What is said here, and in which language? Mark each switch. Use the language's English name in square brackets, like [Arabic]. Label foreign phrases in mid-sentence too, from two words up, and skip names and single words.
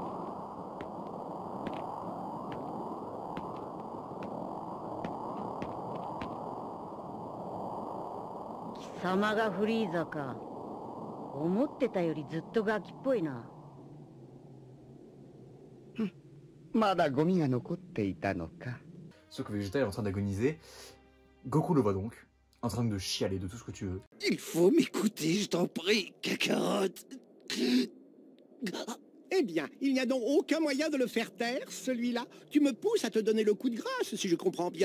[Japanese] 貴様がフリーザか。思ってたよりずっとガキっぽいな。まだゴミが残っていたのか。 [French] Sauf que Vegeta est en train d'agoniser. Goku le voit donc, en train de chialer de tout ce que tu veux. Il faut m'écouter, je t'en prie, Kakarot. Eh bien, il n'y a donc aucun moyen de le faire taire, celui-là. Tu me pousses à te donner le coup de grâce, si je comprends bien.